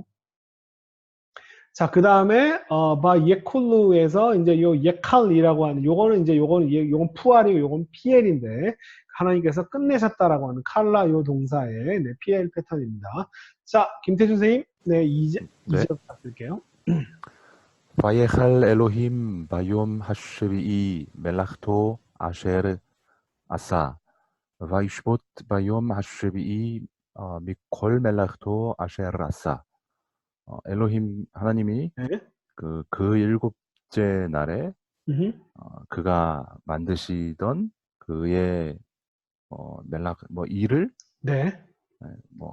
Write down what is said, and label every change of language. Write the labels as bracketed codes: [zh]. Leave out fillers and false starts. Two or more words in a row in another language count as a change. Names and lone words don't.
[ko] 자, 그 다음에 예콜루에서 이제 요 예칼이라고 하는 요거는 푸알이고 요건 피엘인데 하나님께서 끝내셨다라고 하는 칼라 요 동사의 피엘 패턴입니다. 자, 김태준 선생님, 이제 부탁드릴게요. [he] ויכל אלוהים ביום השביעי מלאכתו אשר עשה, וישבות ביום השביעי מכל מלאכתו אשר עשה. [ko] 엘로힘 하나님이 네. 그 일곱째 날에 음흠. 그가 만드시던 그의 멜라 뭐 일을 네. 뭐